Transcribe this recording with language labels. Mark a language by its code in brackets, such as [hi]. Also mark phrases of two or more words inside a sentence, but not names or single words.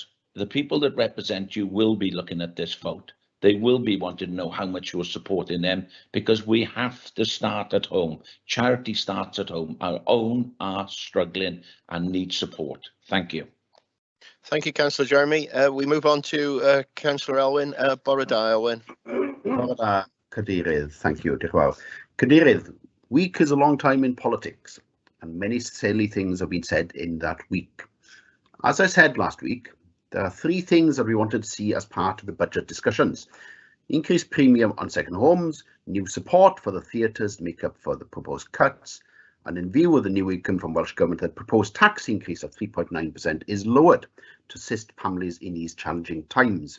[en] The people that represent you will be looking at this vote. They will be wanting to know how much you're supporting them, because we have to start at home. Charity starts at home. Our own are struggling and need support. Thank you. Thank you, Councillor Jeremy. We move on to Councillor Elwyn. [cy] Bore-da, Elwyn. Bore-da, Cadeirydd. [en] Thank you. [cy] Diolch yn fawr. [en] Cadeirydd, week is a long time in politics, and many silly things have been said in that week. As I said last week, there are 3 things that we wanted to see as part of the budget discussions: increased premium on second homes, new support for the theatres to make up for the proposed cuts, and in view of the new income from Welsh Government, the proposed tax increase of 3.9% is lowered to assist families in these challenging times.